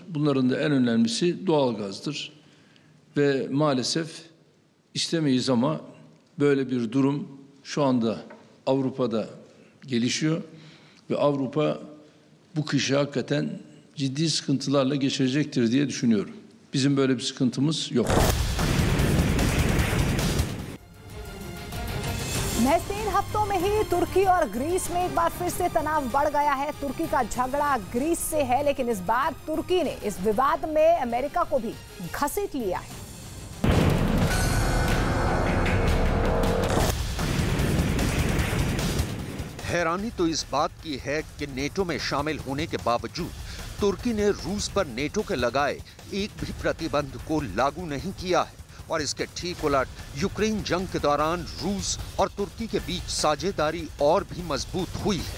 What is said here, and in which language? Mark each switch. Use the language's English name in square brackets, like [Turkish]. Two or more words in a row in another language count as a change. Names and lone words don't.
[Turkish] Bunların da en önemlisi doğalgazdır. Ve maalesef istemeyiz ama böyle bir durum şu anda Avrupa'da gelişiyor. Ve Avrupa bu kışı hakikaten ciddi sıkıntılarla geçirecektir diye düşünüyorum. Bizim böyle bir sıkıntımız yok. [Hindi] महज 3 हफ्तों में ही तुर्की और ग्रीस में एक बार फिर से तनाव बढ़ गया है। तुर्की का झगड़ा ग्रीस से है, लेकिन इस बार तुर्की ने इस विवाद में अमेरिका को भी घसीट लिया है। हैरानी तो इस बात की है कि नेटो में शामिल होने के बावजूद तुर्की ने रूस पर नेटो के लगाए एक भी प्रतिबंध को लागू नहीं किया है और इसके ठीक उलट यूक्रेन जंग के दौरान रूस और तुर्की के बीच साझेदारी और भी मजबूत हुई है।